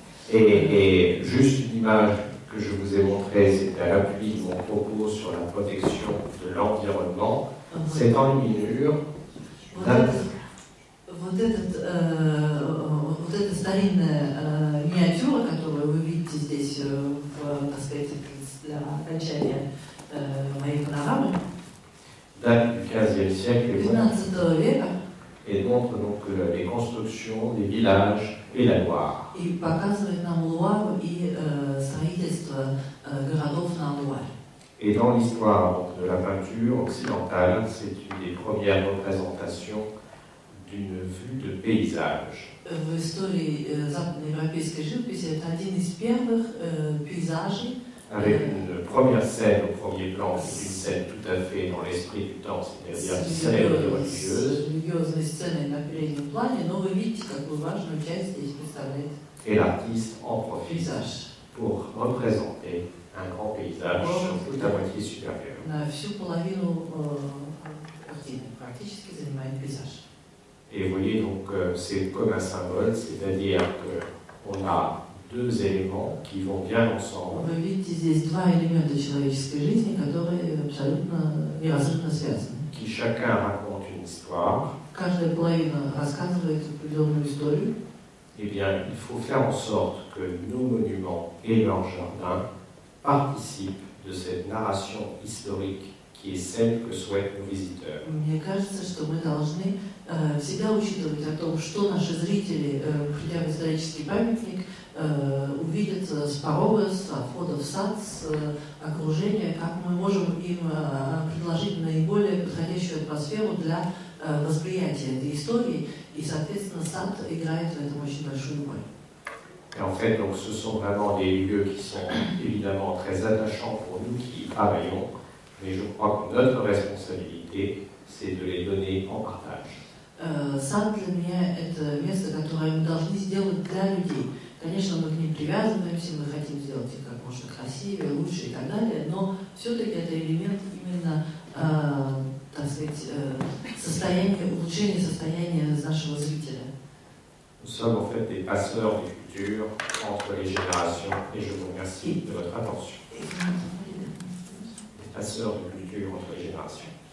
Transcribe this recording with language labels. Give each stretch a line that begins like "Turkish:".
French: Et juste une image que je vous ai montrée, c'est à l'appui de mon propos sur la protection de l'environnement. C'est enluminure.
Russian: Вот эта старинная миниатюра, которую вы видите здесь, так сказать, для окончания моей панорамы,
French: Date du XVe siècle
Russian: 15 века,
French: et montre donc les constructions des villages et la Loire.
Russian: и показывает нам Луару и строительство городов на Луаре.
French: Et dans l'histoire de la peinture occidentale, c'est une des premières représentations d'une vue de paysage.
Russian: В истории западноевропейской живописи это один из первых пейзажей.
French: Avec une première scène au premier plan, c'est une scène tout à fait dans l'esprit du temps, c'est-à-dire une scène religieuse.
Russian: Религиозной сценой на переднем плане, но вы видите, какую важную часть здесь представляет
French: Et l'artiste en profite
Russian: пейзаж.
French: pour représenter un grand paysage sur toute la moitié supérieure.
Russian: На всю половину картины практически занимает пейзаж.
French: Et vous voyez, donc, c'est comme un symbole, c'est-à-dire qu'on a deux éléments qui vont bien ensemble.
Russian: Вы видите здесь два элемента человеческой жизни, которые абсолютно неразрывно связаны.
French: Qui chacun raconte une histoire.
Russian: Каждая половина рассказывает определенную историю.
French: Eh bien, il faut faire en sorte que nos monuments et leurs jardins participent de cette narration historique qui est celle que souhaitent nos visiteurs.
Russian: Мне кажется, что мы должны всегда учитывать о том, что наши зрители, придя в исторический памятник, увидят с порога, с входа в сад, с окружения, как мы можем им предложить наиболее подходящую атмосферу для восприятия этой истории, и, соответственно, сад играет в этом очень большую роль.
French: Et en fait, donc, ce sont vraiment des lieux qui sont évidemment très attachants pour nous qui y travaillons, mais je crois que notre responsabilité, c'est de les donner en partage.
Russian: Сад для меня – это место, которое мы должны сделать для людей. Конечно, мы к ним привязываемся, мы хотим сделать их как можно красивее, лучше и так далее, но все-таки это элемент именно, так сказать, улучшения состояния нашего зрителя.
French: Nous sommes en fait des passeurs du futur entre les générations et je vous remercie de votre attention. Des passeurs du futur entre les générations.